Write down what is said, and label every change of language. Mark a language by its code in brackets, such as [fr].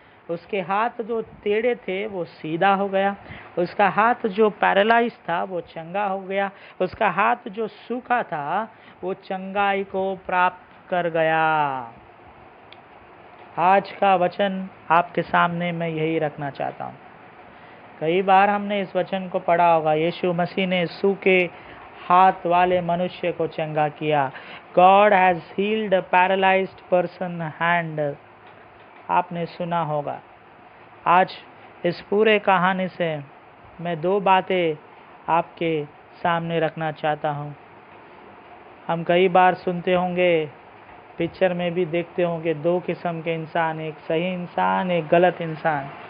[hi] उसके हाथ जो टेढ़े थे वो सीधा हो गया, उसका हाथ जो पैरालाइज था वो चंगा हो गया, उसका हाथ जो सूखा था वो चंगाई को प्राप्त कर गया। आज का वचन आपके सामने मैं यही रखना चाहता हूँ। कई बार हमने इस वचन को पढ़ा होगा, यीशु मसीह ने सूखे हाथ वाले मनुष्य को चंगा किया। [en] God has healed a paralyzed person hand. [hi] आपने सुना होगा। आज इस पूरे कहानी से मैं दो बातें आपके सामने रखना चाहता हूँ। हम कई बार सुनते होंगे, पिक्चर में भी देखते होंगे, दो किस्म के इंसान, एक सही इंसान, एक गलत इंसान।